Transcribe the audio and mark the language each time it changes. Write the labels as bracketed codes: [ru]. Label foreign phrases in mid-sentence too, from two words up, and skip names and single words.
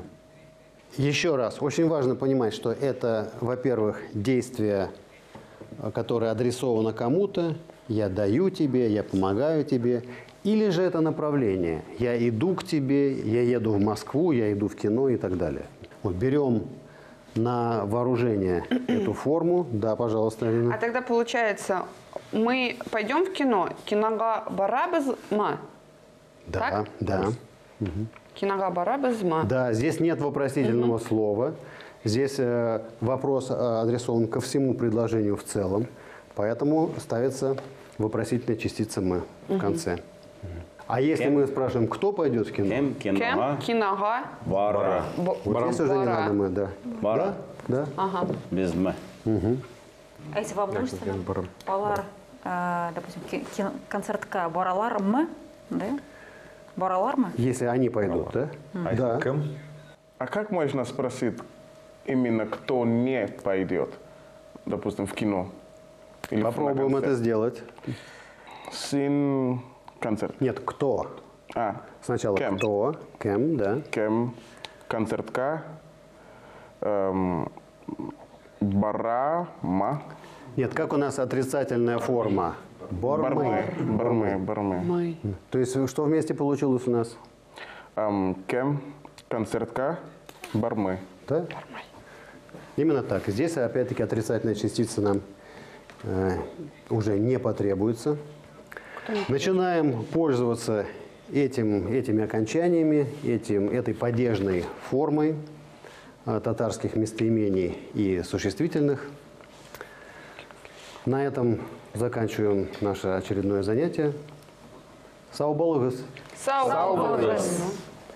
[ru] Еще раз, очень важно понимать, что это, во-первых, действие, которое адресовано кому-то, я даю тебе, я помогаю тебе, или же это направление, я иду к тебе, я еду в Москву, я иду в кино и так далее. Вот берем на вооружение эту форму. Да, пожалуйста, Алина. А тогда получается, мы пойдем в кино, [tt] кинога барабызма. [ru] Да, так? да. [tt] Кинога барабызма. [ru] Да, здесь нет вопросительного слова. Здесь вопрос адресован ко всему предложению в целом. Поэтому ставится вопросительная частица «м» в конце. А если мы спрашиваем, кто пойдет в кино? [tt] Кем, Кем? кинога, Кинога. бара, [ru] Вот здесь уже не [tt] Бара. [ru] надо «м», да. [tt] бара, [ru] Да? Ага. без м. А если во множественном? [tt] Балар, допустим, концертка баралармы, да? Баралармы? [ru] Если они пойдут, да? Да. [tt] Кем? [ru] А как можно спросить именно, кто не пойдет, допустим, в кино? Или Попробуем на это концерт? сделать. [tt] Син концерт. [ru] Нет, кто? Сначала [tt] Кем? [ru] кто, [tt] кем, да. Кем концертка барама. [ru] Нет, как у нас отрицательная форма? [tt] Бормы. Бармы. [ru] То есть что вместе получилось у нас? [tt] Кем концертка бармы. [ru] Да? Именно так. Здесь опять-таки отрицательная частица нам уже не потребуется. Начинаем пользоваться этими окончаниями, этой падежной формой татарских местоимений и существительных. На этом заканчиваем наше очередное занятие. [tt] Сау болугас. Сау.